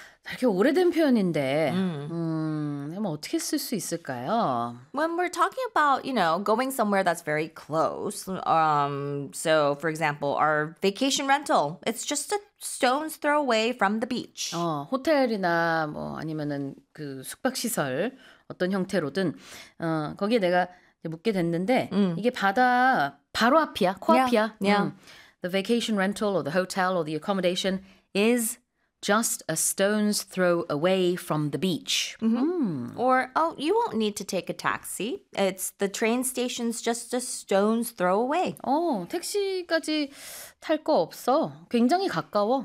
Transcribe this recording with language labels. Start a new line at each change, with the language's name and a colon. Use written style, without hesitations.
Korean: 이렇게 오래된 표현인데, 어떻게 쓸수 있을까요?
English: When we're talking about, going somewhere that's very close, so for example, our vacation rental, it's just a stone's throw away from the beach.
Korean: 호텔이나 뭐 아니면은 그 숙박시설 어떤 형태로든, 거기에 내가 묵게 됐는데, 이게 바다 바로 앞이야, 코앞이야.
English: The vacation rental or the hotel or the accommodation is just a stone's throw away from the beach. Or, oh, you won't need to take a taxi. It's the train station's just a stone's throw away.
Korean: 택시까지 탈거 없어. 굉장히 가까워.